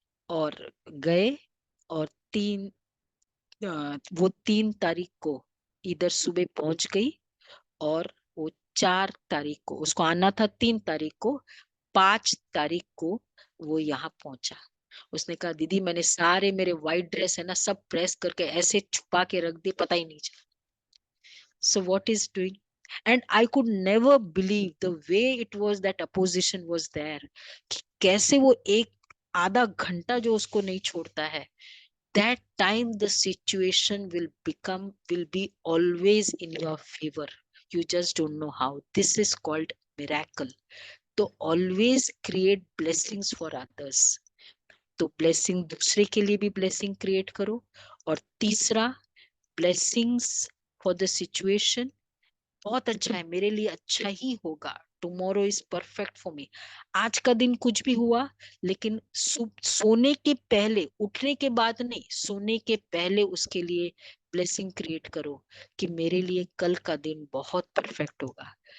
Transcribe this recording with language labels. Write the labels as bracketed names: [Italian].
[Hindi] और गए, और वो 3 तारीख को इधर सुबह पहुंच गई, और वो 4 तारीख को, उसको आना था 3 तारीख को, 5 तारीख को वो यहाँ पहुंचा। उसने कहा दीदी मैंने सारे मेरे व्हाइट ड्रेस है ना सब प्रेस करके ऐसे छुपा के रख दिए, पता ही नहीं चला। [English] So what is doing? And I could never believe the way it was that opposition was there. [Hindi] कि कैसे वो एक आधा घंटा जो उसको नहीं छोड़ता है, [English] that time the situation will be always in your favor. You just don't know how. This is called miracle. तो always create blessings for others. [Hindi] तो blessing दूसरे के लिए भी blessing create करो। और तीसरा, [English] blessings for the situation, [Hindi] बहुत अच्छा है, मेरे लिए अच्छा ही होगा, [English] Tomorrow is perfect for me. [Hindi] आज का दिन कुछ भी हुआ, लेकिन सोने के पहले, उठने के बाद नहीं, सोने के पहले उसके लिए ब्लेसिंग क्रिएट करो कि मेरे लिए कल का दिन बहुत परफेक्ट होगा।